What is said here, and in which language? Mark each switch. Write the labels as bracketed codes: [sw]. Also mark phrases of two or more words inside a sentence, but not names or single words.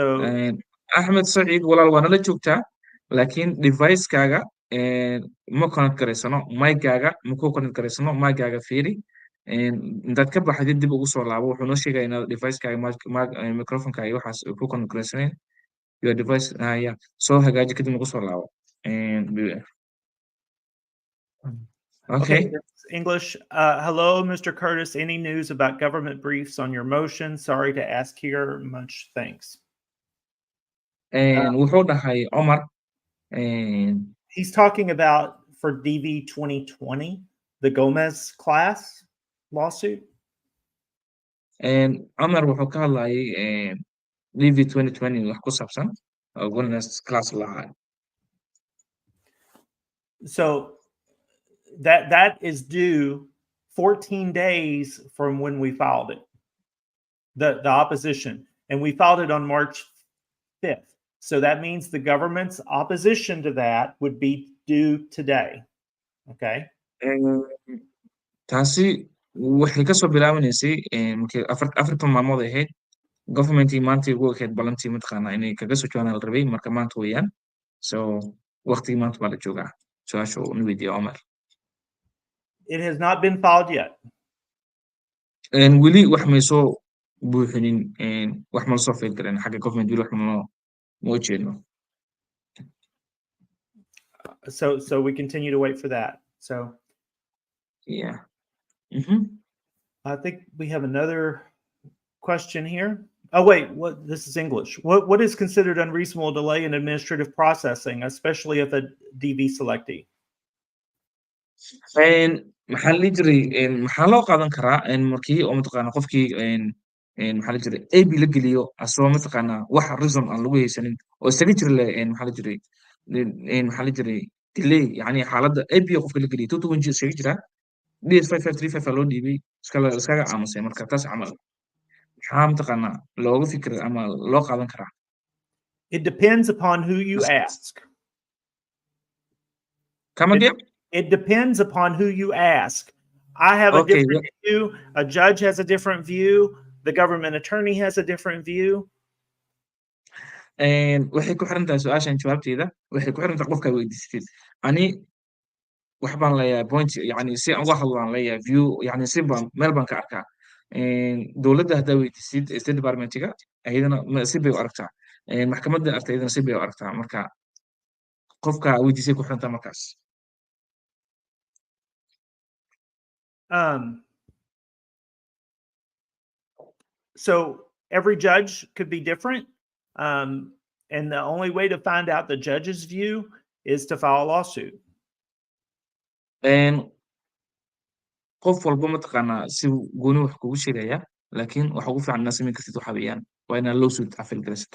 [so] Ahmed Said walaal waa nala joogtaa laakiin device-kaaga ma connect garaysano mic-gaaga ma ku connect garaysano mic-gaaga fiiri intaad ka baxdid dib ugu soo laabo wuxuu noo sheegaya inaad [en] device-kaaga microphone-kaaga [so] waxaas ku connect garaysaneen [en] your device yeah [so] soo hagaaji kadib ugu soo laabo [en] okay, English. Hello, Mr. Curtis. Any news about government briefs on your motion? Sorry to ask here. Much thanks. [so] wuxuu dhahay Omar [en] He's talking about for DV 2020, the Gomez class lawsuit. [so] Omar wuxuu ka hadlayay DV 2020 wax ku saabsan Gomez class lahaa [en] So that is due 14 days from when we filed it, the opposition, and we filed it on March 5th. So that means the government's opposition to that would be due today. Okay. [so] taasi waxay ka soo bilaabanaysay markii afartan maalmood ahayd governmentii maanta ugu ekeyd balantii mataqaanaa inay kaga soo jawaanaan la rabay marka maanta weeyaan so waqtigii maanta baa la joogaa su-aasha uu weydiiya Omar [en] It has not been filed yet. [so] weli wax may soo buuxinin wax ma la soo fail garan xagga government weli wax ma ujeedno [en] So we continue to wait for that. So yeah I think we have another question here. Oh wait, this is English. What is considered unreasonable delay in administrative processing, especially if a DV selectee? [so] maxaa la jiray maxaa loo qaadan karaa markii oo mataqaana qofkii maxaa la jiray AB la geliyo asoo mataqaana wax reason aan lagu haysanin oo isaga jira le maxaa la jiray delay yani xaaladda AB qofka la geliyo 220 isaga jira DS5535 loo dhiibay iskaga aamusay marka taas camal maxaa mataqaana looga fikir ama loo qaadan karaa [en] It depends upon who you ask. Come again? It depends upon who you ask. I have a different view. A judge has a different view. the government attorney has a different view? [so] waxay ku xiran tahay su-aashan jawaabteeda waxay ku xiran tahay qofka weydiisatid ani wax baan leeyahay point yani si aan uga hadlaan leeyahay view yani si baan meel baan ka arkaa dowladda haddaa weydiisid state departmentiga ayadana si bay u aragtaa maxkamadda arta ayadana si bay u aragtaa marka qofka weydiisay ku xiran tahay markaas [en] So every judge could be different. And the only way to find out the judge's view is to file a lawsuit. [so] qof walba mataqaanaa si gooni wax kugu sheegaya laakiin waxa ugu fiican inaad samayn kartid waxa weeyaan waa inaad lawsuit afil gelisataa